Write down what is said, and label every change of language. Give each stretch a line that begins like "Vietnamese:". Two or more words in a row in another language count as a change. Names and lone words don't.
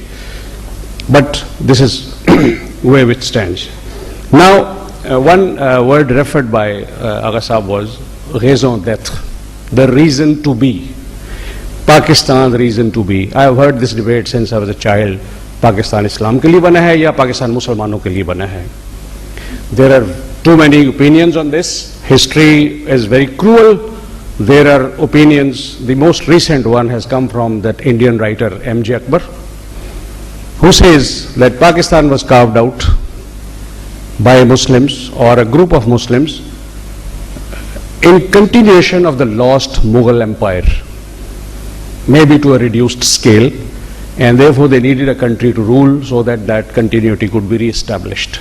English: But this is where it stands. Now, one word referred by Agha Sahab was
French: raison d'être,
English: the reason to be. Pakistan, the reason to be. I have heard this debate since I was a child.
Urdu: پاکستان اسلام کے لیے بنا ہے یا پاکستان مسلمانوں کے لیے بنا ہے?
English: There are too many opinions on this. History is very cruel. There are opinions. The most recent one has come from that Indian writer M.J. Akbar, who says that Pakistan was carved out by Muslims or a group of Muslims in continuation of the lost Mughal Empire, maybe to a reduced scale, and therefore they needed a country to rule so that that continuity could be re-established.